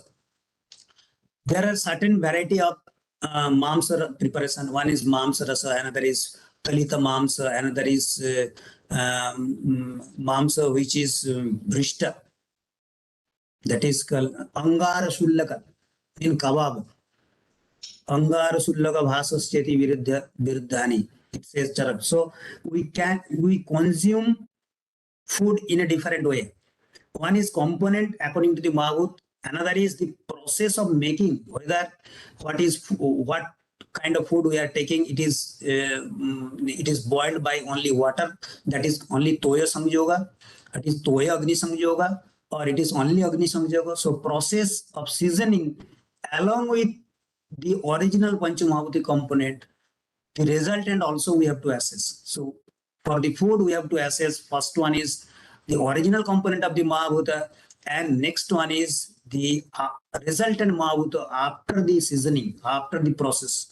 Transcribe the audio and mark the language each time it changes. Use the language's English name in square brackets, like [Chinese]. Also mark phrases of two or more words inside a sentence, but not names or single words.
[English] There are certain variety of mamsa preparation. One is [Sanskrit] मांस रस, [English] another is [Sanskrit] कलित मांस, [English] another is mamsa which is brishta. That is called [Sanskrit] अङ्गार शूल्यक [English] in kebab. [Sanskrit] अङ्गार शूल्यक भस्मश्चेति विरुद्धानि. [English] It says charak. So we consume food in a different way. One is component according to the Mahabhut, another is the process of making, whether what kind of food we are taking. It is boiled by only water, that is only [Sanskrit] तोय संयोग, [English] it is [Sanskrit] तोय अग्नि संयोग, [English] or it is only [Sanskrit] अग्नि संयोग. [English] So process of seasoning along with the original Panchmahabhuti component, the resultant also we have to assess. So for the food, we have to assess, first one is the original component of the Mahabhuta, and next one is the resultant Mahabhuta after the seasoning, after the process.